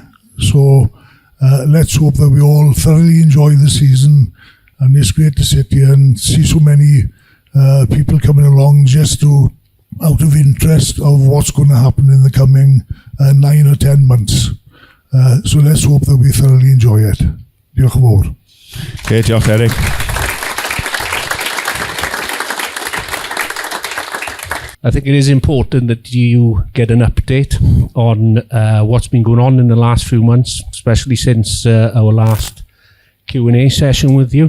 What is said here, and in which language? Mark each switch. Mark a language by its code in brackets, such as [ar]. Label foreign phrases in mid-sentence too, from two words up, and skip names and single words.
[en] So let's hope that we all thoroughly enjoy the season, and it's great to sit here and see so many people coming along just out of interest of what's going to happen in the coming 9 or 10 months. So let's hope that we thoroughly enjoy it. [cy] Diolch yn fawr. Okay, diolch Eric. [en] I think it is important that you get an update on what's been going on in the last few months, especially since our last Q&A session with you.